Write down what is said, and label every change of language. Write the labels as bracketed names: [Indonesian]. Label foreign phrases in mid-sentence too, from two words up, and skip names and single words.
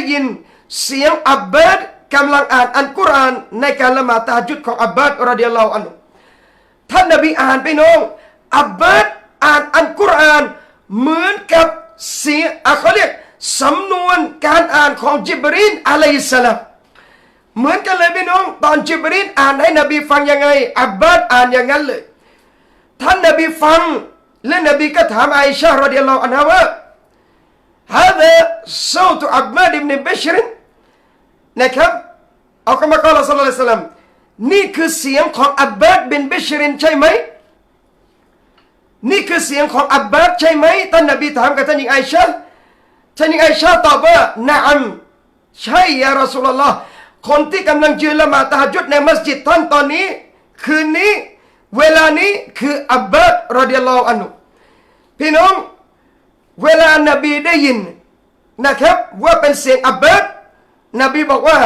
[Thai] ยินเสียงอับบาสกำลังอ่านอัลกุรอานในการละหมาดตะฮัจญุดของอับบาสรอฎิยัลลอฮุอันฮุท่านนบีอ่านไปน้องอับบาสอ่านอัลกุรอานเหมือนกับเสียงเขาเรียกสำนวนการอ่านของจิบรีลอะลัยฮิสสลามเหมือนกันเลยพี่น้องตอนจิบรีลอ่านให้นบีฟังยังไงอับบาสอ่านอย่างนั้นเลยท่านนบีฟังและนบีก็ถามอาอิชะห์รอฎิยัลลอฮุอันฮาว่า [Arabic] هذا صوت عباد بن بشر [Thai] นะครับเอาคำกล่าวศ็อลลัลลอฮุอะลัยฮิวะซัลลัมนี่คือเสียงของอับบาสบินบิชรินใช่ไหม นี่คือเสียงของอับบาสใช่ไหมท่านนบีถามกับท่านหญิงอาอิชะห์ท่านหญิงอาอิชะห์ตอบว่านะอัมใช่ยารอซูลุลลอฮ์คนที่กำลังยืนละหมาดตะฮัจญุดในมัสยิดท่านตอนนี้คืนนี้เวลานี้คืออับบาสรอฎิยัลลอฮุอันฮุพี่น้องเวลานบีได้ยินนะครับว่าเป็นเสียงอับบาสนบีบอกว่า